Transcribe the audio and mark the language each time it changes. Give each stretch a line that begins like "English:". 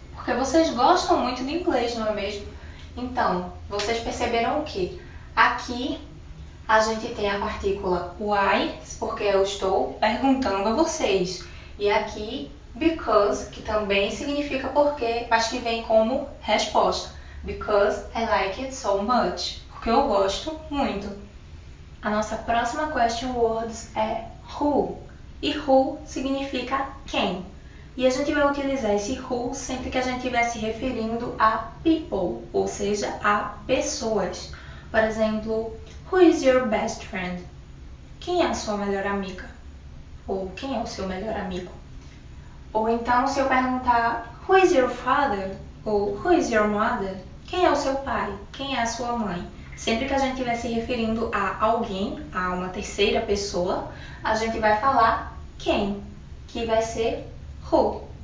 Portuguese: Porque vocês gostam muito de inglês, não é mesmo? Então, vocês perceberam o quê? Aqui a gente tem a partícula why, porque eu estou perguntando a vocês. E aqui, because, que também significa porque, mas que vem como resposta.
English: Because I like it so much.
Portuguese: Porque eu gosto muito. A nossa próxima question word é who. E who significa quem. E a gente vai utilizar esse who sempre que a gente estiver se referindo a people, ou seja, a pessoas. Por exemplo,
English: who is your best friend?
Portuguese: Quem é a sua melhor amiga? Ou quem é o seu melhor amigo? Ou então, se eu perguntar,
English: who is your father?
Portuguese: Ou
English: who is your mother?
Portuguese: Quem é o seu pai? Quem é a sua mãe? Sempre que a gente estiver se referindo a alguém, a uma terceira pessoa, a gente vai falar quem, que vai ser who.